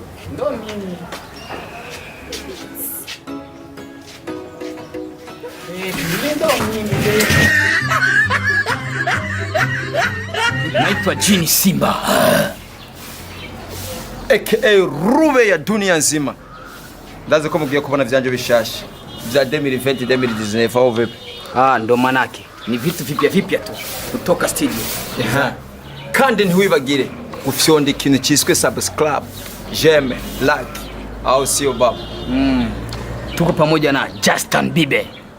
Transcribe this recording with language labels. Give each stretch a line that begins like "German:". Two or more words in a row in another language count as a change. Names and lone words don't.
Swahili: Ndo mimi. Baby, ndo mimi baby. Naitwa Jini Simba. AKA Rube ya dunia nzima.
Rundi: Ndaza ko mugiye kubona vyanje bishasha.
Swahili: Vya 2020 2019 au vipi? Ndo manake. Ni vitu vipya tu kutoka studio.
Rundi: Kandi ntiwibagire gufyonda ikintu cyiswe subscribe,
Swahili: j'aime, like au sio baba. Tuko pamoja na Justin Bieber.